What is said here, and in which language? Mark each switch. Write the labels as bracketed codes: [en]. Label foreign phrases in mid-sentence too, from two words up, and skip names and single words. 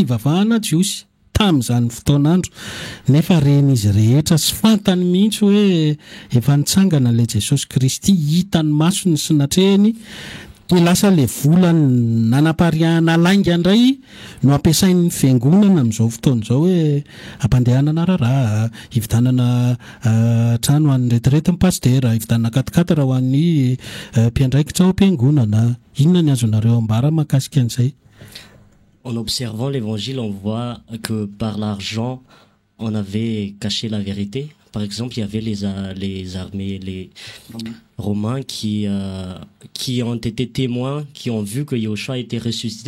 [mg] fivavahana jiosy tamin'izany fotoanandro nefa reny izy rehetra sy fantany mihitsy hoe efa nitsangana le Jesosy Kristy hitany masony sy natrehany dia lasa le vola nanapariahana lainga indray no ampiasain'ny fiangonana amin'izao fotoana izao hoe ampandehanana raharaha, hividanana trano ho an'ny retirety ny pastera, hividanana katikatara ho an'ny mpiandraikitra ao am-piangonana. Inona ny azonareo ambara mahakasika an'izay? [fr] En observant l'évangile, on voit que par l'argent, on avait caché la vérité. Par exemple, il y avait les armées, les Romains qui ont été témoins, qui ont vu que Yahushua était ressuscité.